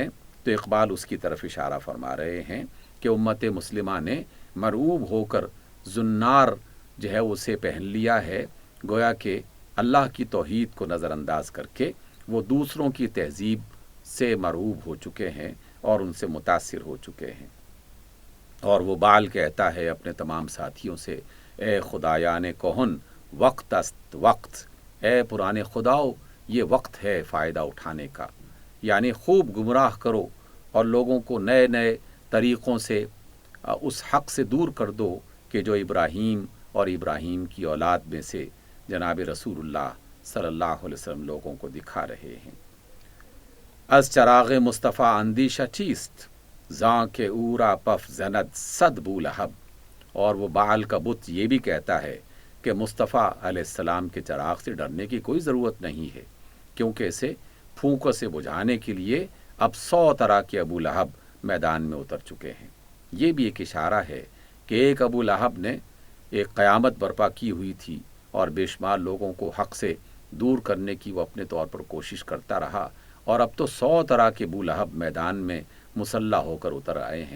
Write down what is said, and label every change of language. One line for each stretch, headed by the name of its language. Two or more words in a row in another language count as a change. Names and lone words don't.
Urdu: تو اقبال اس کی طرف اشارہ فرما رہے ہیں کہ امت مسلمہ نے مرعوب ہو کر زنار جو ہے اسے پہن لیا ہے، گویا کہ اللہ کی توحید کو نظر انداز کر کے وہ دوسروں کی تہذیب سے مرعوب ہو چکے ہیں اور ان سے متاثر ہو چکے ہیں۔ اور وہ بال کہتا ہے اپنے تمام ساتھیوں سے،
Persian: اے خدایان کہن وقت است وقت،
Urdu: اے پرانے خداؤ یہ وقت ہے فائدہ اٹھانے کا، یعنی خوب گمراہ کرو اور لوگوں کو نئے نئے طریقوں سے اس حق سے دور کر دو کہ جو ابراہیم اور ابراہیم کی اولاد میں سے جناب رسول اللہ
Arabic: صلی اللہ علیہ وسلم
Urdu: لوگوں کو دکھا رہے ہیں۔
Persian: از چراغ مصطفیٰ اندیشہ چیست، زاں کے اورا پف زند صد بولہب۔
Urdu: اور وہ بعل کا بت یہ بھی کہتا ہے کہ مصطفیٰ
Arabic: علیہ السلام
Urdu: کے چراغ سے ڈرنے کی کوئی ضرورت نہیں ہے، کیونکہ اسے پھونکوں سے بجھانے کے لیے اب 100 طرح کے ابو لہب میدان میں اتر چکے ہیں۔ یہ بھی ایک اشارہ ہے کہ ایک ابو لہب نے ایک قیامت برپا کی ہوئی تھی اور بے شمار لوگوں کو حق سے دور کرنے کی وہ اپنے طور پر کوشش کرتا رہا، اور اب تو 100 طرح کے ابو لہب میدان میں مسلح ہو کر اتر آئے ہیں۔